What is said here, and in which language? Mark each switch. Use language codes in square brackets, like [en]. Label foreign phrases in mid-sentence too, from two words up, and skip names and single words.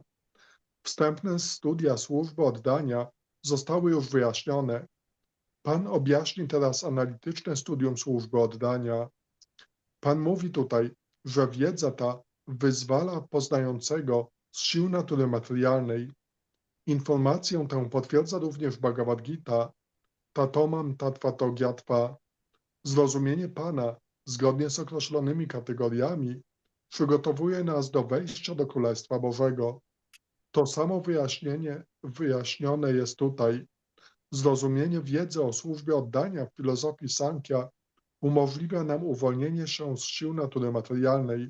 [pl] Wstępne studia służby oddania zostały już wyjaśnione. Pan objaśni teraz analityczne studium służby oddania. Pan mówi tutaj, że wiedza ta wyzwala poznającego z sił natury materialnej. Informację tę potwierdza również Bhagavad Gita, [sa] ततो मां तत्त्वतो ज्ञात्वा. [pl] Zrozumienie Pana, zgodnie z określonymi kategoriami, przygotowuje nas do wejścia do Królestwa Bożego. To samo wyjaśnione jest tutaj. Zrozumienie wiedzy o służbie oddania w filozofii Sankhya umożliwia nam uwolnienie się z sił natury materialnej.